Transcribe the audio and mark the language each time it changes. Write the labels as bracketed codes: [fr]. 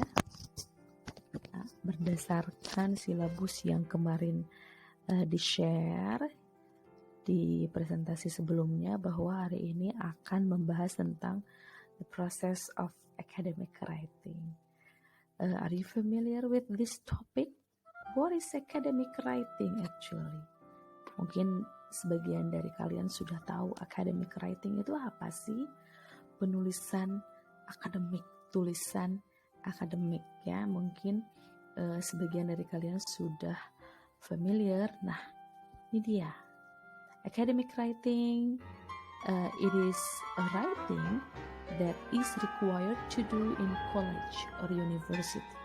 [id] Nah, berdasarkan silabus yang kemarin di-share di presentasi sebelumnya, bahwa hari ini akan membahas tentang [en] the process of academic writing. Are you familiar with this topic? What is academic writing actually? [id] Mungkin sebagian dari kalian sudah tahu academic writing itu apa sih? Penulisan akademik, tulisan akademik ya. Mungkin sebagian dari kalian sudah familiar. Nah, ini dia. [en] Academic writing, it is a writing that is required to do in college or university.